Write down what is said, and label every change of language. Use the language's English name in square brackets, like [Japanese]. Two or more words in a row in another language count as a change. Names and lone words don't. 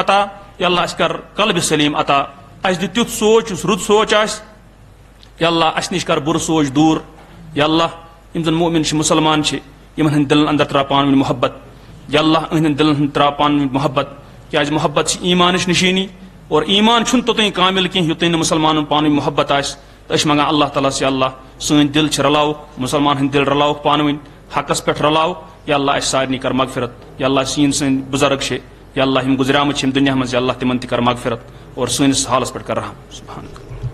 [Kashmiri] عطا یا اللہ اَسہِ کر قلبِ سلیٖم عطا اَسہِ دِ تیُتھ سونٛچ یُس رُت سونٛچ آسہِ یا اللہ اَسہِ نِش کر بُرٕ سونٛچ دوٗر یا اللہ یِم زن مُؤمِن چھِ مُسلمان چھِ یِمن ہٕنٛدۍ دِلن انٛدر تراو پانہٕ ؤنۍ محبت یا اللہ أہنٛدٮ۪ن دِلن ہُنٛد تراو پانہٕ ؤنۍ محبت کیٛازِ محبت چھِ ایٖمانٕچ نِشٲنی اور ایٖمان چھُنہٕ توٚتانۍ کامِل کینٛہہ یوٚتانۍ نہٕ مُسلمانن پانہٕ ؤنۍ محبت آسہِ تو منگان اللہ تعالیٰ سے اللہ سن دل رلاو مسلمان ہند دل رلاو پانوین حقس پہ رلاو یا اللہ اس سارنی کر مغفرت یا اللہ سن بزرگ یا اللہ ہم گزرامت دنیا مز یا اللہ تمن تہ کر مغفرت اور سنس حالس پہ کر رحم سبحانک